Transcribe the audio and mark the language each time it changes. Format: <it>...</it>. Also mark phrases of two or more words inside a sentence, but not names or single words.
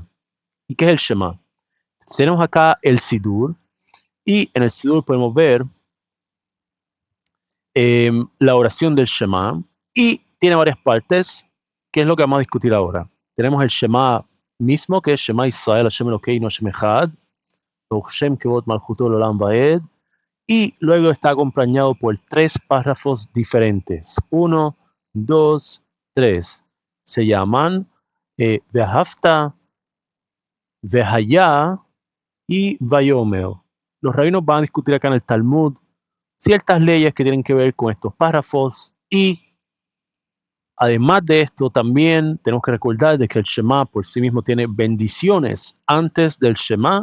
<es>¿Y qué es el Shema? Tenemos acá el Sidur, y en el Sidur podemos ver la oración del Shema, y tiene varias partes, que es lo que vamos a discutir ahora. Tenemos el Shema mismo, que es</es> <he>שמע ישראל השם אלוקינו השם אחד השם כבוד מלכותו לעולם ועד,</he> <es>y luego está acompañado por 3 párrafos diferentes. 1, 2, 3. Se llaman Ve'ahavta, Ve'haya y Vayomer. Los rabinos van a discutir acá en el Talmud ciertas leyes que tienen que ver con estos párrafos, y además de esto también tenemos que recordar de que el Shema por sí mismo tiene bendiciones antes del Shema.</es>